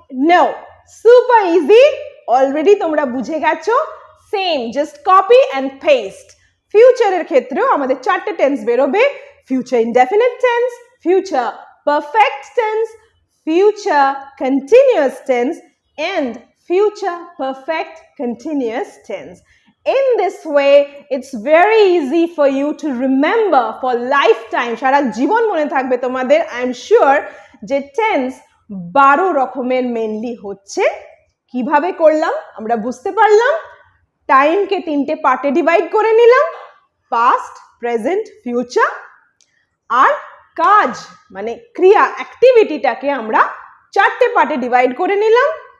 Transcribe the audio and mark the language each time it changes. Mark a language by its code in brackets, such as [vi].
[bn] No, super easy, already তোমরা বুঝে গেছো, same, just copy and paste. ফিউচারের ক্ষেত্রেও আমাদের চারটে টেন্স বেরোবে, future indefinite tense, future perfect tense, [en] future continuous tense, and future perfect continuous tense. In this way, it's very easy for you to remember for lifetime. [bn] সারা জীবন মনে থাকবে তোমাদের, [en] I am sure, [bn] যে tense 12 রকমের mainly হচ্ছে। কিভাবে করলাম আমরা বুঝতে পারলাম। টাইমকে 3টে পার্টে ডিভাইড করে নিলাম, পাস্ট, প্রেজেন্ট, ফিউচার। আর কাজ মানে ক্রিয়া, অ্যাক্টিভিটিটাকে আমরা 4টে পার্টে ডিভাইড করে নিলাম।